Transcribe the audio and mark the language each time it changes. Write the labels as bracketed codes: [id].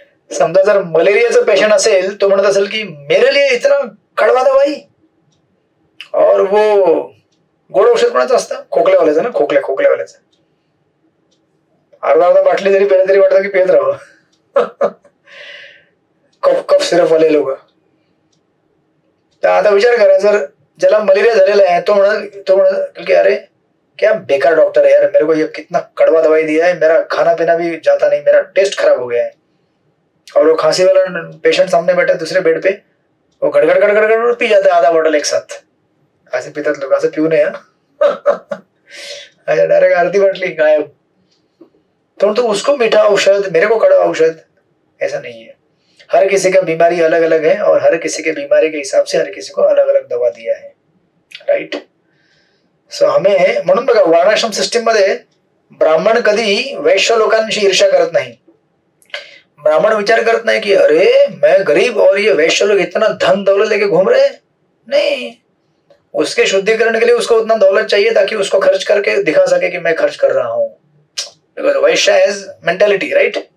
[mr] समजा जर मलेरियाचा पेशंट असेल, तो म्हणत असेल की [hi] मेरे लिए इतना कड़वा दवाई, [mr] और वो गोड औषध कोणाचं असतं? खोकल्यावाल्याचं ना, खोकल्यावाल्याचं. अर्धा बाटली जरी पेले तरी वाटतं की पेत राहावं. कफ सिरप वाले लोक. तर आता विचार करा, [hi] जर ज्याला मलेरिया झालेला है तो म्हणत की अरे क्या बेकार डॉक्टर है यार, मेरे को ये कितना कड़वा दवाई दिया है, मेरा खाना पीना भी जाता नहीं, मेरा टेस्ट खराब हो गया है. और वो खांसी वाला पेशेंट सामने बैठा है दूसरे बेड पे, वो गड़गड़ पी जाता है आधा बॉटल एक साथ. [mr] ऐसे पितात लोग, ऐसे पिऊ नये. डायरेक्ट आरती बाटली गायब. [hi] तो उसको मीठा औषध, मेरे को कड़वा औषध, ऐसा नहीं है. हर किसी का बीमारी अलग अलग है और हर किसी के बीमारी के हिसाब से हर किसी को अलग अलग दवा दिया है, राईट? [mr] सो हमें म्हणून बघा, वर्णाश्रम सिस्टीम मध्ये ब्राह्मण कधी वैश्य लोकांशी ईर्ष्या करत नाही. ब्राह्मण विचार करत नाही की [hi] अरे मैं गरीब और ये वैश्य लोग इतना धन दौलत लेके घूम रहे. नहीं, उसके शुद्धिकरण के लिए उसको उतना दौलत चाहिए ताकि उसको खर्च करके दिखा सके कि मैं खर्च कर रहा हूं. [en] Because Vaishya has mentality, right?